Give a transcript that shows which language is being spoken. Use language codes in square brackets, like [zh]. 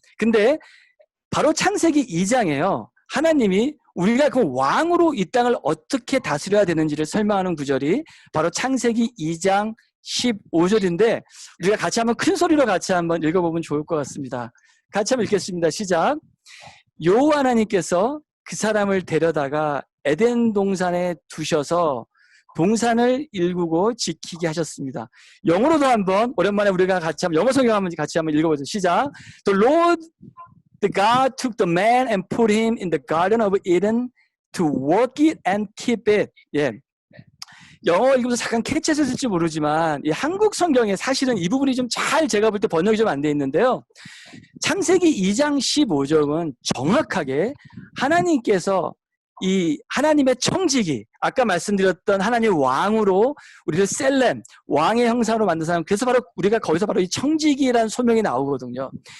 [ko] 근데 바로 창세기 2장에요. 하나님이 우리가 그 왕으로 이 땅을 어떻게 다스려야 되는지를 설명하는 구절이 바로 창세기 2장 15절인데 우리가 같이 한번 큰 소리로 같이 한번 읽어보면 좋을 것 같습니다. 같이 한번 읽겠습니다. 시작. 여호와 하나님께서 그 사람을 데려다가 에덴 동산에 두셔서 동산을 일구고 지키게 하셨습니다. 영어로도 한번 오랜만에 우리가 같이 한번 영어 성경 한번 같이 한번 읽어보죠. 시작. [en] The Lord, the God took the man and put him in the garden of Eden to work it and keep it. [ko] 예. 영어 읽으면서 잠깐 캐치했을지 모르지만 이 한국 성경에 사실은 이 부분이 좀 잘 제가 볼 때 번역이 좀 안 돼 있는데요. 창세기 2장 15절은 정확하게 하나님께서 이 하나님의 청지기, 아까 말씀드렸던 하나님의 왕으로 우리를 셀렘, 왕의 형상으로 만든 사람, 그래서 바로 우리가 거기서 바로 이 청지기라는 소명이 나오거든요.